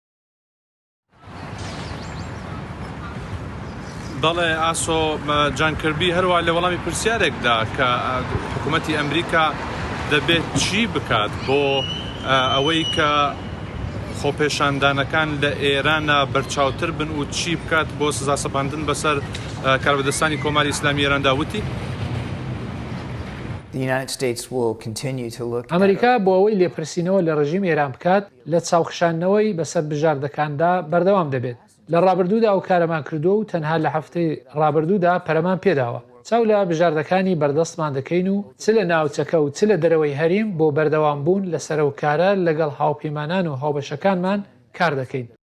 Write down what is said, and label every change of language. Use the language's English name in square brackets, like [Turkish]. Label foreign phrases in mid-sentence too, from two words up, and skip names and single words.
[Central Kurdish] بەڵێ ئاسۆ، جان کەربی هەروە لە وەڵامی پرسیارێکدا کە حکوومەتی ئەمریکا دەبێت چی بکات بۆ ئەوەی کە خۆپێشاندانەکان لە ئێرانە بەرچاوتر بن و چی بکات بۆ سزا سەپاندن بەسەر کاربەدەستانی کۆماری ئیسلامی ئێراندا وتی [English] The United States will continue to look at [Central Kurdish] ئەمریکا بۆ ئەوەی لێپرسینەوە لە ڕژیم ئێران بکات لە چاوخشانەوەی بەسەر بژاردەکاندا بەردەوام دەبێت. لە ڕابردوودا ئەو کارەمان کردو و تەنها لە هەفتەی ڕابردوودا پەرەمان پێداوە. چاو لە بژاردەکانی بەردەستمان دەکەین و چ لە ناوچەکە و چ لە دەرەوەی هەریم بۆ بەردەوام بوون لەسەر و کارە لەگەڵ هاوپەیمانان و هاوبەشەکانمان کار دەکەین.